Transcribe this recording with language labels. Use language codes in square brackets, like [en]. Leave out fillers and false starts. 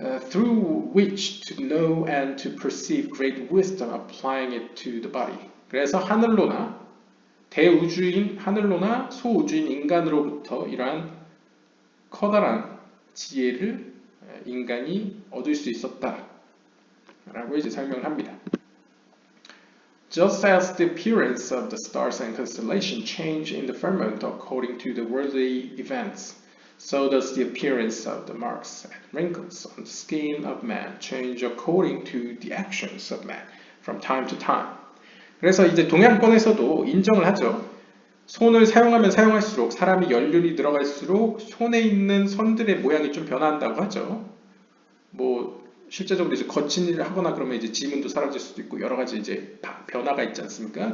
[en] Through which to know and to perceive great wisdom applying it to the body. [ko] 그래서 하늘로나 대우주인 하늘로나 소우주인 인간으로부터 이러한 커다란 지혜를 인간이 얻을 수 있었다 라고 이제 설명을 합니다. [en] Just as the appearance of the stars and constellation change in the firmament according to the worldly events, so does the appearance of the marks and wrinkles on the skin of man change according to the actions of man from time to time. [ko] 그래서 이제 동양권에서도 인정을 하죠. 손을 사용하면 사용할수록 사람이 연륜이 늘어갈수록 손에 있는 선들의 모양이 좀 변화한다고 하죠. 뭐 실제적으로 이제 거친 일을 하거나 그러면 이제 지문도 사라질 수도 있고 여러 가지 이제 변화가 있지 않습니까?